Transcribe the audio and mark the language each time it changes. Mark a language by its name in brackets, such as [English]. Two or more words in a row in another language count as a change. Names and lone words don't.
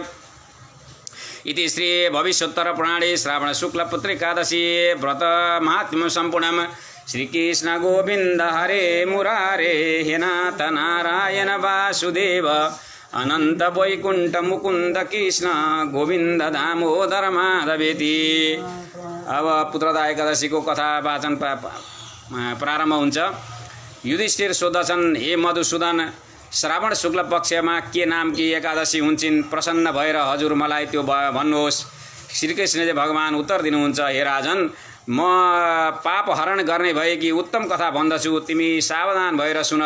[Sanskrit] इति श्री भविष्योत्तर पुराणे श्रावण शुक्ल पुत्रिकादशी व्रत महात्म्यं सम्पूर्णं श्रीकृष्ण गोविंद हरे मुरारे हे नाथ नारायण वासुदेव अनंत वैकुंठ मुकुंद कृष्ण गोविंद दामोदर माधवेति। [Nepali] अब पुत्रदा एकादशीको कथा वाचन प्रारम्भ हुन्छ। युधिष्ठिर सोध्छन्, हे मधुसूदन, श्रावण शुक्ल पक्षमा के नाम कि एकादशी हुन्छन्? प्रसन्न भएर हजुर मलाई त्यो भन्नुहोस्। श्रीकृष्णले भगवान उत्तर दिनुहुन्छ, हे राजन, म पाप हरण गर्ने भएकी उत्तम कथा भन्दछु, तिमी सावधान भएर सुन।